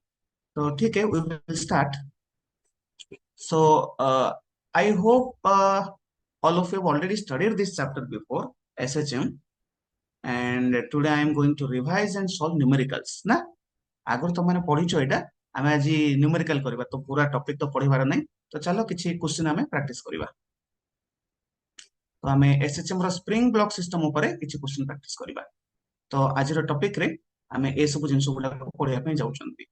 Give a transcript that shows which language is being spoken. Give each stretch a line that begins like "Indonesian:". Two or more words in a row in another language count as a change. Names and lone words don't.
English: So okay, we will start. So I hope all of you have already studied this chapter before, SHM, and today I am going to revise and solve numericals.
Odia: ନା ଆଗରୁ ତମମାନେ ପଢିଛ ଏଇଟା, ଆମେ ଆଜି ନ୍ୟୁମେରିକାଲ କରିବା। ତ ପୁରା ଟପିକ ତ ପଢିବାର ନାହିଁ, ତ ଚାଲ କିଛି କ୍ୱେଶ୍ଚିନ ଆମେ ପ୍ରାକ୍ଟିସ କରିବା। ତ ଆମେ ଏସଏଚଏମ ର
English: spring block system
Odia: ଉପରେ କିଛି କ୍ୱେଶ୍ଚିନ ପ୍ରାକ୍ଟିସ କରିବା। ତ ଆଜିର ଟପିକ ରେ ଆମେ ଏ ସବୁ ଜିନିଷ ଗୁଡାକ ପଢିବା ପାଇଁ ଯାଉଛନ୍ତି।